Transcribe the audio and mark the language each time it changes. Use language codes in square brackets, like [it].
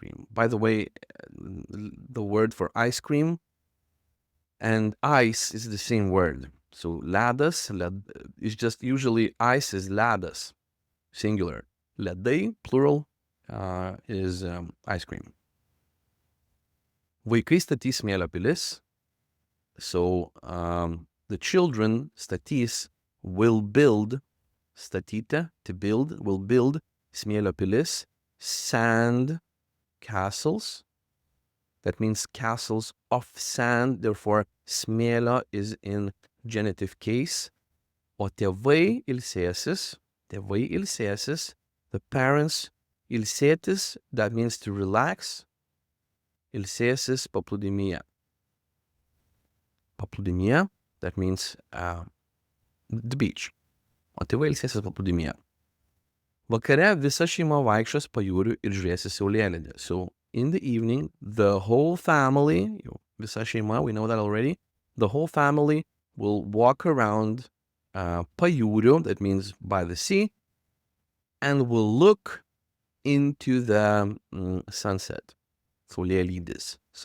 [en] By the way, the word for ice cream and ice is the same word. So ledas is just usually ice is ledas, singular. Ledai, plural, is ice cream. [lt] Vaikai statys smėlio pilis. [en] So the children statys will build, statyti, to build, will build [lt] smėlio pilis, [en] sand castles. That means castles of sand. Therefore, smėlio is in genitive case. [lt] O tėvai ilsėsis, [en] the parents ilsėtis, that means to relax. [lt] Ilsėsis paplūdimyje. Paplūdimyje, [en] that means the beach. [lt] O tėvai ilsėsis paplūdimyje. Vakare visa šeima vaikščios pajūriu ir žiūrėsi saulėlydį. [en] So in the evening, the whole family, [lt] visa šeima, [en] we know that already, the whole family will walk around pajūriu, that means by the sea, and will look into the sunset. Saulėlydis.